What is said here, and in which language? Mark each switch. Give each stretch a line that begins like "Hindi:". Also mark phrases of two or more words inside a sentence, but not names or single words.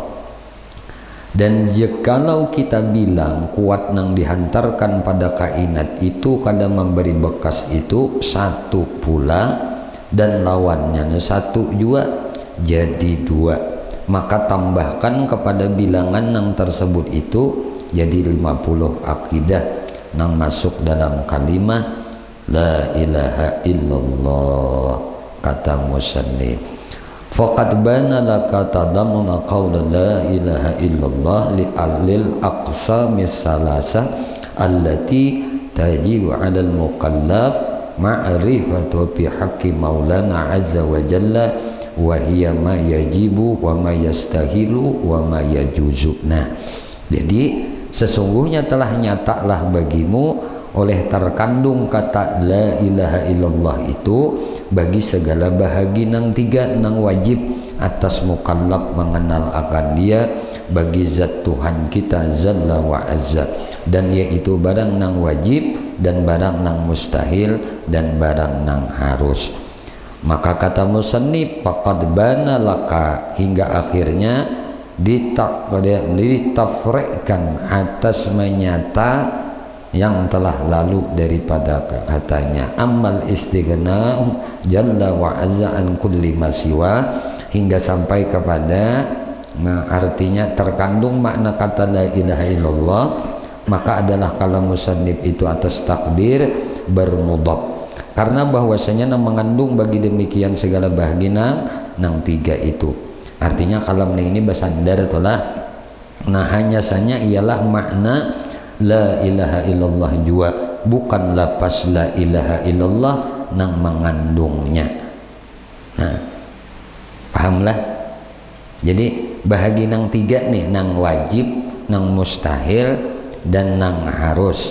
Banjar: Dan jikalau kita bilang kuat nang dihantarkan pada kainat itu kadang memberi bekas itu 1 pula dan lawannya 1 juga jadi 2 maka tambahkan kepada bilangan nang tersebut itu jadi 50 akidah nang masuk dalam kalimat
Arabic: لا إله إلا الله. Kata musannif فقد بان لك تضمن قول لا إله إلا الله للأقسام الثلاثة التي تجب على المكلف معرفتها في حق مولانا عز وجل وهي ما يجب وما يستحيل وما يجوز.
Banjar: Nah, jadi sesungguhnya telah nyatalah bagimu oleh terkandung kata
Arabic: لا إله إلا الله
Banjar: itu bagi segala bahagi nang 3 nang wajib atas mukallaf mengenal akan dia bagi zat Tuhan kita
Arabic: جل وعز,
Banjar: dan yaitu barang nang wajib dan barang nang mustahil dan barang nang harus. Maka kata musannif
Arabic: فقد بان لك
Banjar: hingga akhirnya ditafrekkan atas menyata yang telah lalu daripada katanya amal
Arabic: استغناء جل وعز عن كل ما سوى
Banjar: hingga sampai kepada artinya terkandung makna kata
Arabic: لا إله إلا الله,
Banjar: maka adalah kalam musannif itu atas takdir bermudhaf karena bahwasanya mengandung bagi demikian segala bahagia nang 3 itu. Artinya kalam ini bersandar itulah nah hanya saja ialah makna
Arabic: لا إله إلا الله
Banjar: jua bukan lapas
Arabic: لا إله إلا الله
Banjar: nang mengandungnya. Nah, pahamlah. Jadi bahagi nang 3 nih nang wajib, nang mustahil dan nang harus.